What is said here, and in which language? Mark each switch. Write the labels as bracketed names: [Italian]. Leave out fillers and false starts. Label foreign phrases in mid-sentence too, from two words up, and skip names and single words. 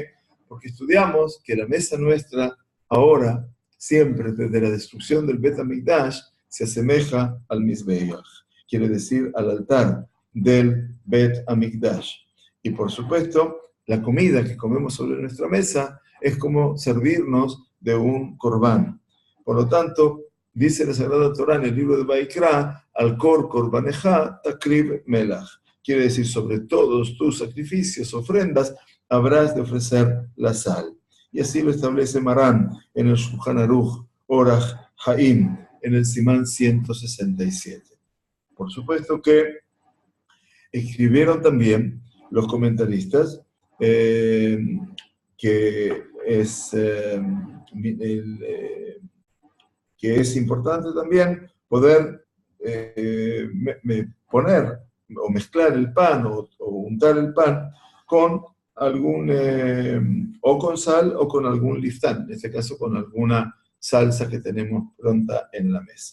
[Spanish] Porque estudiamos que la mesa nuestra ahora, siempre desde la destrucción del Bet HaMikdash, se asemeja al Mizbeach, quiere decir al altar del Bet HaMikdash. Y por supuesto, la comida que comemos sobre nuestra mesa es como servirnos de un corbán. Por lo tanto, dice la Sagrada Torá en el libro de Baikra, [Hebrew] על כל קרבנך תקריב מלח. [Spanish] Quiere decir, sobre todos tus sacrificios, ofrendas, habrás de ofrecer la sal. Y así lo establece Marán en el Shulchan Aruch Orach Haim, en el Simán 167. Por supuesto que escribieron también los comentaristas que es importante también poder poner o mezclar el pan o untar el pan con algún, o con sal o con algún liftán, en este caso con alguna salsa que tenemos pronta en la mesa.